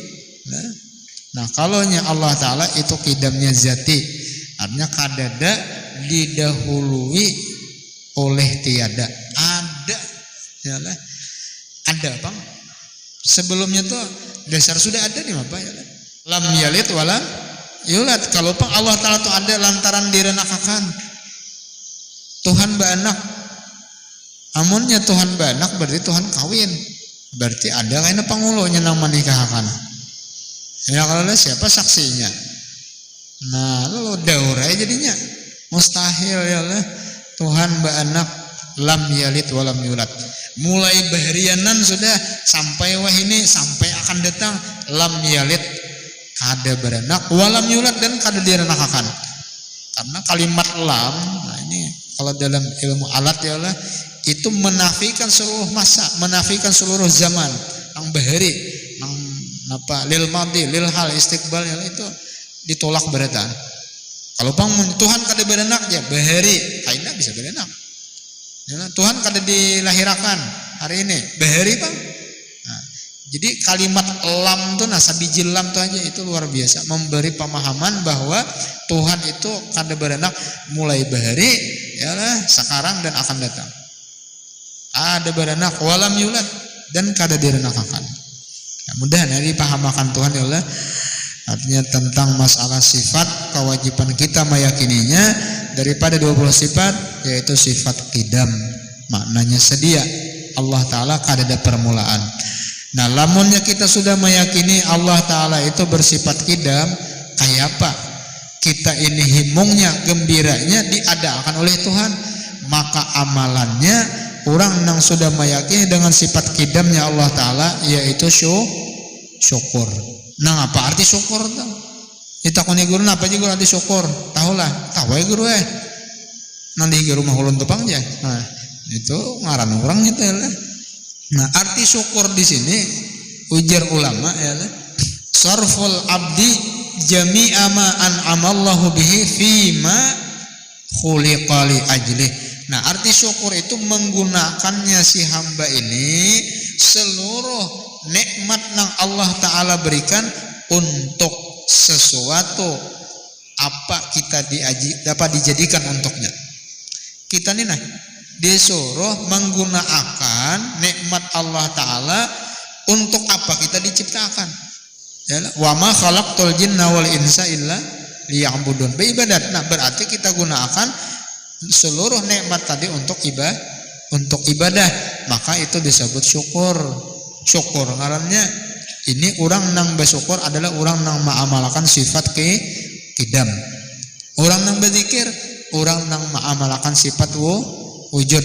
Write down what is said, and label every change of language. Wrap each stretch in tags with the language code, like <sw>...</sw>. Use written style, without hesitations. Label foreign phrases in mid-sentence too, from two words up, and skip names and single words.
<bjn>Nah, kalaunya Allah Ta'ala itu kidamnya zati, artinya kadada didahului oleh tiada. Ada, yalah. Ada bang. Sebelumnya tuh dasar sudah ada nih apa ya?</bjn> <ar>لم يلد ولم يولد.</ar> <bjn>Kalau bang Allah Ta'ala tuh ada lantaran direnakakan. Tuhan beranak. Amunnya Tuhan beranak berarti Tuhan kawin. Berarti ada kayaknya pangulunya nang menikahkan. Ya kalau siapa saksinya? Nah, lalu daurai jadinya mustahil ya lah. Tuhan beranak,</bjn> <ar>لم يلد ولم يولد.</ar> <bjn>Mulai baharianan sudah sampai wah ini sampai akan datang</bjn> <ar>لم يلد,</ar> <bjn>kada beranak,</bjn> <ar>ولم يولد,</ar> <bjn>dan kada direnakakan. Karena kalimat lam, nah ini kalau dalam ilmu alat ya lah, itu menafikan seluruh masa, menafikan seluruh zaman, yang bahari, yang apa</bjn> <ar>للماضي، للحال، استقبال</ar> <bjn>ya, itu ditolak berataan. Kalau bang Tuhan kada beranak ya bahari, kaina bisa beranak. Ya, Tuhan kada dilahirakan hari ini, bahari bang. Nah, jadi kalimat lam tuh sabiji lam tuh aja itu luar biasa, memberi pemahaman bahwa Tuhan itu kada beranak mulai bahari, ya lah sekarang dan akan datang. Ada beranak</bjn> <ar>ولم يولد,</ar> <bjn>dan kada direnakakan. Ya, mudah-mudahan dipahamakan Tuhan ya Allah. Artinya tentang masalah sifat, kewajiban kita meyakininya daripada 20 sifat, yaitu sifat qidam, maknanya sedia. Allah Ta'ala kada ada permulaan. Nah, lamunnya kita sudah meyakini Allah Ta'ala itu bersifat qidam, kayak apa? Kita ini himungnya, gembiranya diadakan oleh Tuhan, maka amalannya orang yang sudah meyakini dengan sifat qidamnya Allah Ta'ala, yaitu syukur. Nah, apa arti syukur tuh? Ditakoni guru apa aja guru arti syukur? Tahulah, tahu ya guru nanti ke rumah ulun tepang aja. Nah, itu ngaran orang itu ya. Nah, arti syukur di sini ujar ulama ya,</bjn> <ar>صرف العبد جميع ما أنعم الله به فيما خلق لأجله.</ar> <bjn>Nah, arti syukur itu menggunakannya si hamba ini seluruh nikmat yang Allah Ta'ala berikan untuk sesuatu apa kita dapat dijadikan untuknya. Kita nih disuruh menggunakan nikmat Allah Ta'ala untuk apa kita diciptakan.</bjn> <ar>وما خلقت الجن والإنس إلا ليعبدون.</ar> <bjn>Beribadat. Nah, berarti kita gunakan seluruh nikmat tadi untuk ibadah, maka itu disebut syukur. Syukur ngarannya Ini orang nang bersyukur adalah orang nang mengamalkan sifat kidam. Orang nang berzikir, orang nang mengamalkan sifat wujud.</bjn>